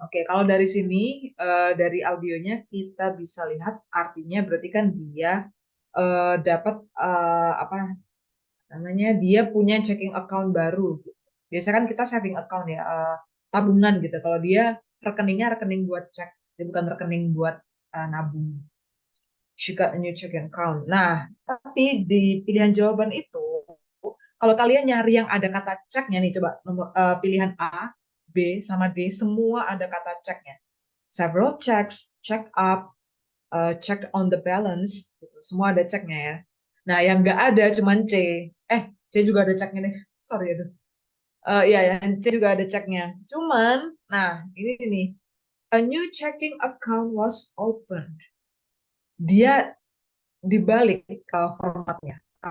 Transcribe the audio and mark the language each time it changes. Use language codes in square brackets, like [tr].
[id] Oke, kalau dari sini, dari audionya kita bisa lihat artinya berarti kan dia dapat apa namanya, dia punya checking account baru. Biasanya kan kita saving account ya, tabungan gitu. Kalau dia rekeningnya rekening buat cek, jadi bukan rekening buat nabung. [en] She got a new checking account. [id] Nah, tapi di pilihan jawaban itu, kalau kalian nyari yang ada kata ceknya nih, coba pilihan A, B, sama D, semua ada kata ceknya. [en] Several checks, check up, check on the balance, [id] gitu. Semua ada ceknya ya. Nah, yang nggak ada cuman C. C juga ada ceknya nih. Sorry, aduh. Iya, yang C juga ada ceknya. Cuman, nah ini nih. [en] A new checking account was opened. [id] Dia dibalik ke formatnya.